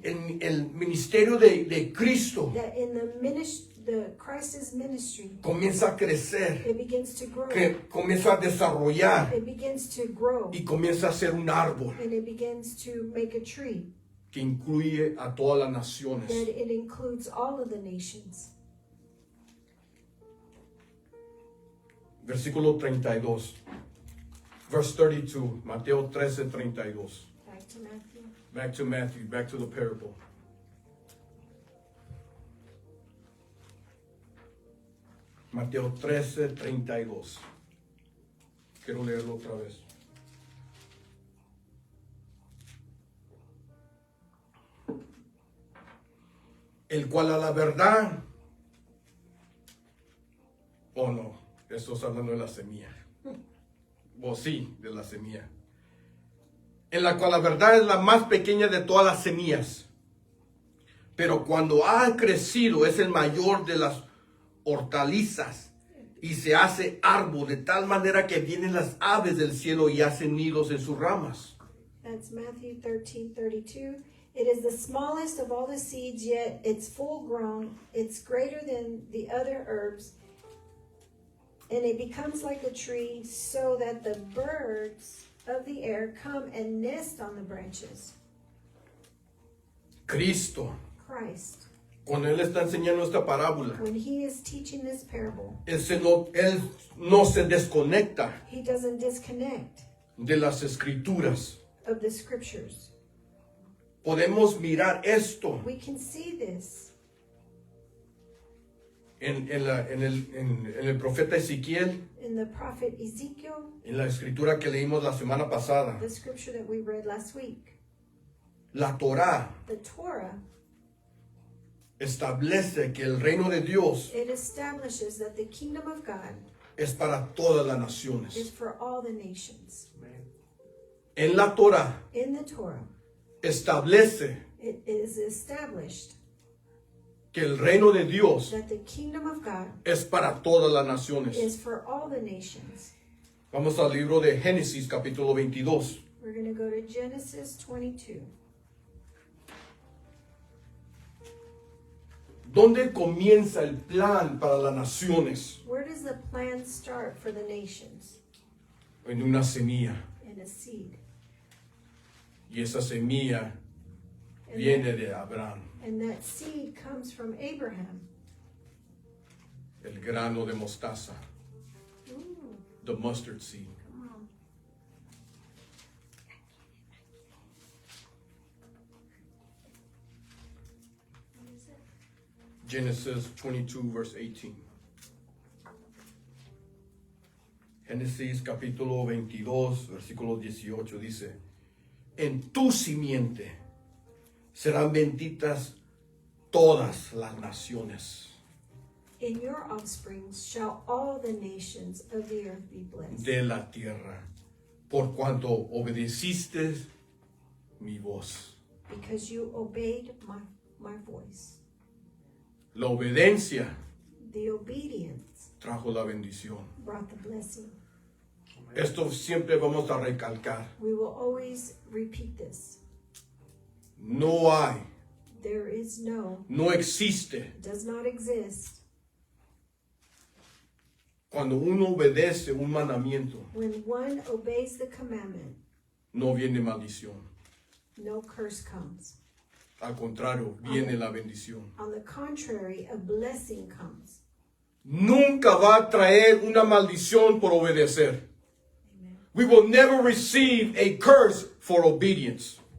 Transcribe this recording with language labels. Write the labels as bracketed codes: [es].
[es] en el ministerio de Cristo [en] that in the Christ's ministry, [es] comienza a crecer, [en] it begins to grow. [es] que comienza a desarrollar [en] It begins to grow. [es] y comienza a ser un árbol [en] And it begins to make a tree [es] que incluye a todas las naciones. [en] that it includes all of the nations. [es] Versículo 32. [en] Verse 32. [es] Mateo 13:32. [en] Back to Matthew. Back to Matthew. Back to the parable. [es] Mateo 13:32. Quiero leerlo otra vez. El cual a la verdad, o no, esto está hablando de la semilla, o sí, de la semilla, en la cual la verdad es la más pequeña de todas las semillas, pero cuando ha crecido es el mayor de las hortalizas y se hace árbol de tal manera que vienen las aves del cielo y hacen nidos en sus ramas. [en] That's Matthew 13:32. It is the smallest of all the seeds, yet it's full grown. It's greater than the other herbs, and it becomes like a tree, so that the birds of the air come and nest on the branches. [es] Cristo, [en] Christ, [es] cuando Él está enseñando esta parábola, [en] when he is teaching this parable, [es] Él no se desconecta [en] he doesn't disconnect [es] de las escrituras. [en] of the scriptures. [es] Podemos mirar esto [en] We can see this [es] en el profeta Ezequiel, [en] in the prophet Ezekiel, [es] en la escritura que leímos la semana pasada. [en] the scripture that we read last week. [es] La Torá [en] The Torah, [es] establece que el reino de Dios [en] it establishes that the kingdom of God [es] es para todas las [en] is [es] naciones. [en] for all the nations. [es] En la Torá [en] In the Torah, [es] establece [en] it is established [es] que el reino de Dios [en] that the kingdom of God [es] es para todas las naciones. [en] is for all the nations. [es] Vamos al libro de Génesis capítulo 22. [en] We're going to go to Genesis 22. [es] ¿Dónde comienza el plan para las naciones? [en] Where does the plan start for the nations? [es] En una semilla. [en] In a seed. [es] Y esa semilla [en] And [es] viene [en] that, [es] de Abraham, [en] and that seed comes from Abraham. [es] el grano de mostaza, Ooh, [en] the mustard seed. come on. What is it? Genesis 22, verse 18. [es] Génesis capítulo 22, versículo 18 dice, en tu simiente serán benditas todas las naciones [en] In your offspring shall all the nations of the earth be blessed. [es] de la tierra, por cuanto obedeciste mi voz. [en] Because you obeyed my voice. [es] La obediencia [en] The obedience [es] trajo la bendición. [en] brought the blessing. [es] Esto siempre vamos a recalcar. [en] We will always repeat this. [es] No hay, [en] There is no, [es] no existe. [en] does not exist. [es] Cuando uno obedece un mandamiento, [en] When one obeys the commandment, [es] no viene maldición. [en] no curse comes. [es] Al contrario, viene la bendición. [en] On the contrary, a blessing comes. [es] Nunca va a traer una maldición por obedecer. [en] Amen. We will never receive a curse for obedience.